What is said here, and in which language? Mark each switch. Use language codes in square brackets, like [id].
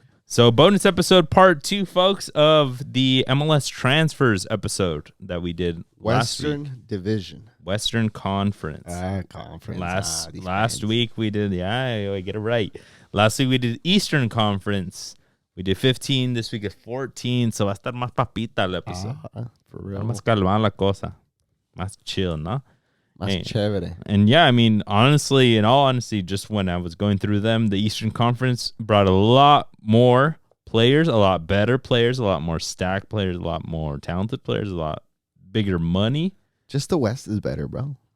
[en] So bonus episode part 2, folks, of the MLS transfers episode that we did Western Division. Western Conference. Conference. Last week we did, I get it right. Last week we did Eastern Conference. We did 15. This week is 14. [es] So va a estar más papita el episodio. [en] For real. [es] Más calmada la cosa. Más chill, ¿no? Más chévere. [en] And yeah, I mean, honestly, in all honesty, just when I was going through them, the Eastern Conference brought a lot more players, a lot better players, a lot more stacked players, a lot more talented players, a lot bigger money. Just the West is better, bro.